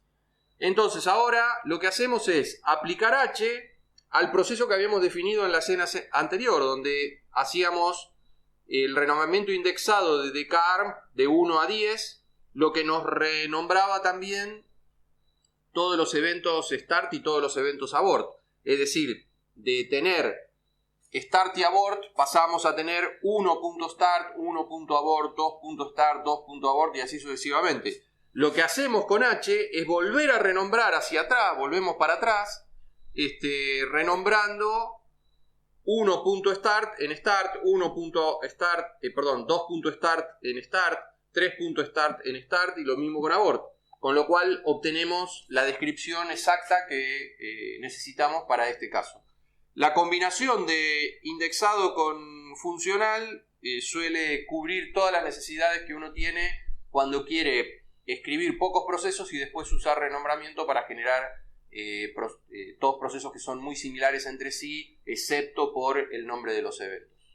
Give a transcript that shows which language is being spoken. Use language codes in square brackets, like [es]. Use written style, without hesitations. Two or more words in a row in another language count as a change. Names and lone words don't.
[es] Entonces ahora lo que hacemos es aplicar h al proceso que habíamos definido en la escena anterior, donde hacíamos el renombramiento indexado de dkArm de 1 a 10, lo que nos renombraba también todos los eventos start y todos los eventos abort. Es decir, de tener start y abort pasamos a tener 1.start, 1.abort, 2.start, 2.abort y así sucesivamente. Lo que hacemos con H es volver a renombrar hacia atrás, volvemos para atrás, renombrando 1.start en start, 2.start en start, 3.start en start y lo mismo con abort. Con lo cual obtenemos la descripción exacta que necesitamos para este caso. La combinación de indexado con funcional suele cubrir todas las necesidades que uno tiene cuando quiere escribir pocos procesos y después usar renombramiento para generar todos procesos que son muy similares entre sí, excepto por el nombre de los eventos.